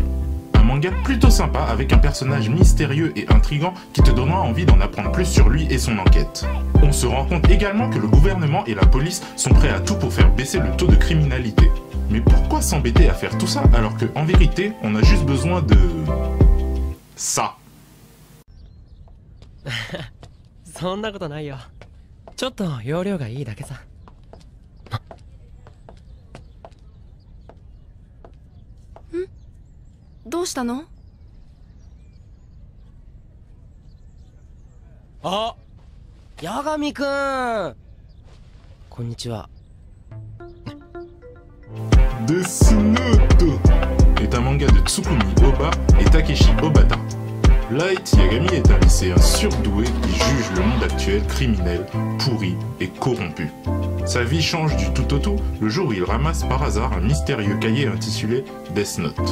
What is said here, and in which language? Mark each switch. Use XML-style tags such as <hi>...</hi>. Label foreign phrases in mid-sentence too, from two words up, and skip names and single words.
<fr>Un manga plutôt sympa avec un personnage mystérieux et intriguant qui te donnera envie d'en apprendre plus sur lui et son enquête. On se rend compte également que le gouvernement et la police sont prêts à tout pour faire baisser le taux de criminalité. Mais pourquoi s'embêter à faire tout ça alors qu'en vérité, on a juste besoin de ça.</fr> <ja>そんなことないよ。ちょっと容量がいいだけさ。どうしたの？あ、八神くん。こんにちは。</ja> <fr>Death Note est un manga de Tsukumi Oba et Takeshi Obata. Light Yagami est un lycéen surdoué qui juge le monde actuel criminel, pourri et corrompu. Sa vie change du tout au tout le jour où il ramasse par hasard un mystérieux cahier intitulé Death Note.</fr>